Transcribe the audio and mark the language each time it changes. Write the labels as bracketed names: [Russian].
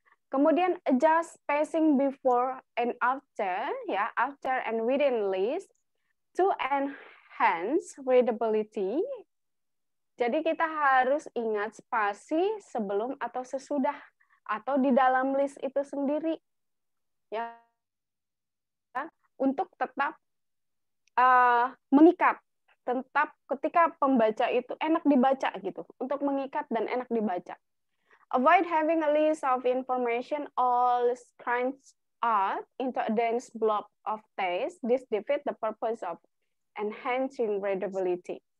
[Indonesian] Kemudian [English] adjust spacing before and after ya, after and within list to enhance readability. [Indonesian] Jadi kita harus ingat spasi sebelum atau sesudah atau di dalam list itu sendiri ya, untuk tetap mengikat, tetap ketika pembaca itu enak dibaca gitu, untuk mengikat dan enak dibaca. [English] Avoid having a list of information all scrunched out into a dense blob of text. This defeats the purpose of enhancing readability.